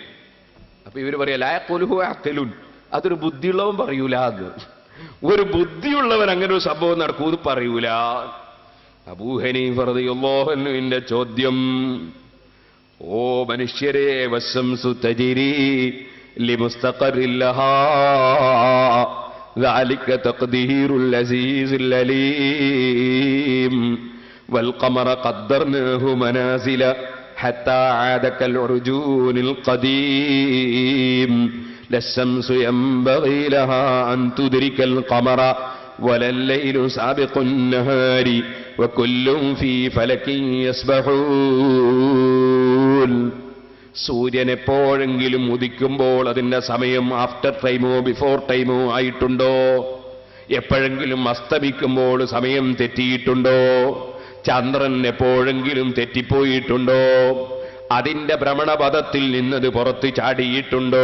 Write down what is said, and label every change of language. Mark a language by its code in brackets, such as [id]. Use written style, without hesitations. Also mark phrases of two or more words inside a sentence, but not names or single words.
[ml] അപ്പൊ ഇവര് പറയാ, [ar] لا يقوله عاقل, [ml] അതൊരു ബുദ്ധിയുള്ളവൻ പറയൂല. അത് ഒരു ബുദ്ധിയുള്ളവൻ അങ്ങനെ ഒരു സംഭവം നടക്കൂന്ന് പറയൂല. അബൂ ഹനീഫ റളിയല്ലാഹു അൻഹുവിന്റെ ചോദ്യം, ഓ മനുഷ്യരെ, [ar] والشمس تجري لمستقر لها ذلك تقدير العزيز العليم والقمر قدرناه منازل حتى عاد كالعرجون القديم لا الشمس ينبغي لها أن تدرك القمر ولا الليل سابق النهار وكل في فلك يسبحون. [ml] സൂര്യൻ എപ്പോഴെങ്കിലും ഉദിക്കുമ്പോൾ അതിൻ്റെ സമയം [en] after time-o before time-o [ml] ആയിട്ടുണ്ടോ? എപ്പോഴെങ്കിലും അസ്തമിക്കുമ്പോൾ സമയം തെറ്റിയിട്ടുണ്ടോ? ചന്ദ്രൻ എപ്പോഴെങ്കിലും തെറ്റിപ്പോയിട്ടുണ്ടോ? അതിൻ്റെ ഭ്രമണപഥത്തിൽ നിന്നത് പുറത്ത് ചാടിയിട്ടുണ്ടോ?